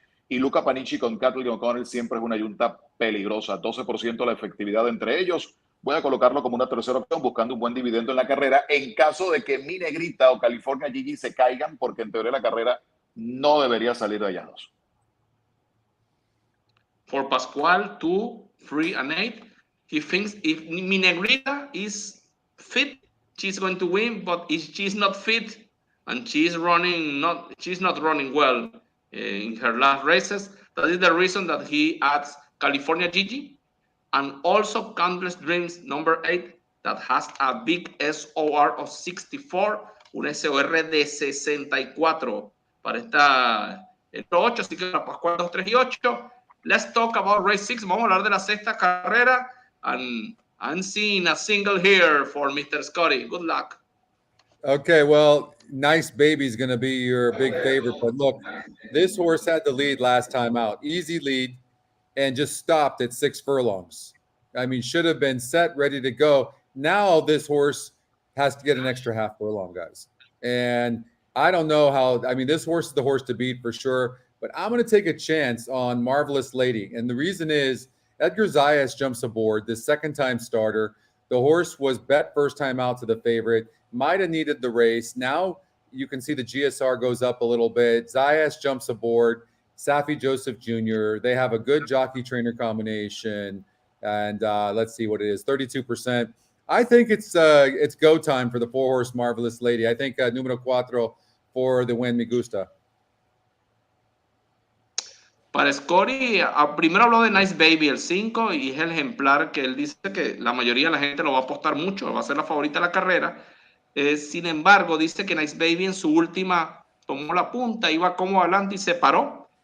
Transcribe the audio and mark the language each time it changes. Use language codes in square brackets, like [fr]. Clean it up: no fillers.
[es] Y Luca Panici con Kathleen O'Connell siempre es una yunta peligrosa, 12% la efectividad entre ellos. Voy a colocarlo como una tercera opción, buscando un buen dividendo en la carrera, en caso de que Mi Negrita o California Gigi se caigan, porque en teoría la carrera no debería salir de allá dos. [en] For Pascual, 2, 3, and 8. He thinks if Mi Negrita is fit, she's going to win. But if she's not fit and she's not running well in her last races, that is the reason that he adds California Gigi and also Countless Dreams number 8 that has a big SOR of 64. [es] un SOR de 64 para el 8, así que para Pascual 2, 3 y 8. [en] Let's talk about race 6. [es] Vamos a hablar de la sexta carrera. [en] And I'm seeing a single here for Mr. Scotty. Good luck. Okay, well, Nice Baby is going to be your big favorite. But look, this horse had the lead last time out. Easy lead and just stopped at 6 furlongs. I mean, should have been set, ready to go. Now this horse has to get an extra half furlong, guys. And I don't know how, I mean, this horse is the horse to beat for sure, but I'm going to take a chance on Marvelous Lady. And the reason is Edgar Zayas jumps aboard, the second-time starter. The horse was bet first time out to the favorite, might have needed the race. Now you can see the GSR goes up a little bit. Zayas jumps aboard, Safi Joseph Jr. They have a good jockey-trainer combination. And let's see what it is, 32%. I think it's go time for the 4-horse Marvelous Lady. I think [es] numero 4 [en] for the win, [es] me gusta. Para Scotty, primero habló de Nice Baby, el 5, y es el ejemplar que él dice que la mayoría de la gente lo va a apostar mucho, va a ser la favorita de la carrera. Sin embargo, dice que Nice Baby en su última tomó la punta, iba como adelante y se paró.